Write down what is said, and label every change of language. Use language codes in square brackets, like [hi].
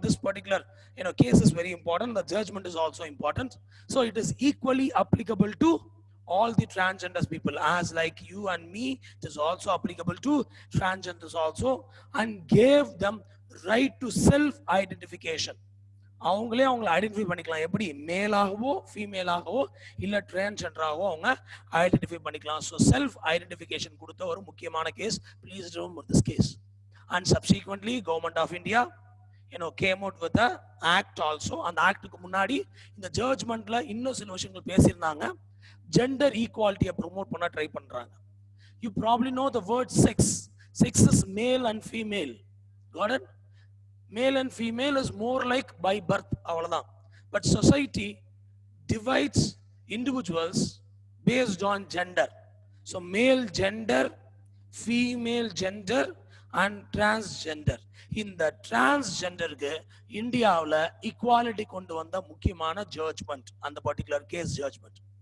[en] This particular case is very important. The judgment is also important. So it is equally applicable to all the transgenders people, as like you and me. It is also applicable to transgenders also, and gave them right to self identification. [ta] அவங்களே அவங்களை identify பண்ணிக்கலாம். எப்படி? மேலாகவோ ஃபீமேலாகவோ இல்லை டிரான்ஸ்ஜெண்டராகவோ அவங்க identify பண்ணிக்கலாம். So self identification கொடுத்த ஒரு முக்கியமான case. [en] Please remember this case. And subsequently government of India came out with the act also. [ta] அந்த ஆக்டுக்கு முன்னாடி இந்த ஜட்ஜ்மெண்ட்ல இன்னும் சில விஷயங்கள் பேசியிருந்தாங்க. ஜெண்டர் ஈக்குவாலிட்டியை ப்ரொமோட் பண்ண ட்ரை பண்றாங்க. [en] You probably know the word sex. Sex is male and female. Got it? Male and female is more like by birth, அவ்வளவுதான். But society divides individuals based on gender. So male gender, female gender and transgender. [ta] இந்த டிரான்ஸ்ஜெண்டருக்கு இந்தியாவில் equality கொண்டு வந்த முக்கியமான judgement அந்த particular case judgement.